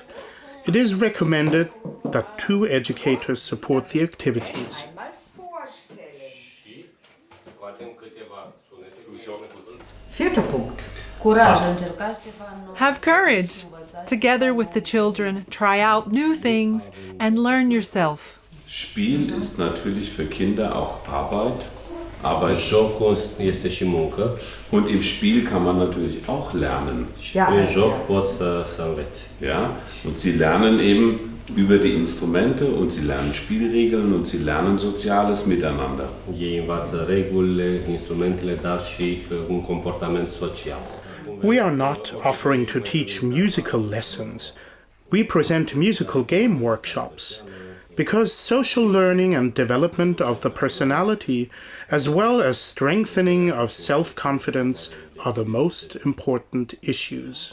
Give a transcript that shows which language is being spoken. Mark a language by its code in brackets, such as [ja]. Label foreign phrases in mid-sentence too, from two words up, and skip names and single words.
[en] It is recommended that 2 educators support the activities. [de] Vierter Punkt. [en] Have courage! Together with the children, try out new things and learn yourself. [de] Spiel ist natürlich für Kinder auch Arbeit. [ro] Aber jocul este și muncă. [de] Und im Spiel kann man natürlich auch lernen. [ro] Prin joc poți să înveți. [de] Ja? Und sie lernen eben über die Instrumente und sie lernen Spielregeln und sie lernen soziales Miteinander. [ro] Ei învață regulile, instrumentele, dar și un comportament social. [en] We are not offering to teach musical lessons. We present musical game workshops, because social learning and development of the personality, as well as strengthening of self-confidence, are the most important issues.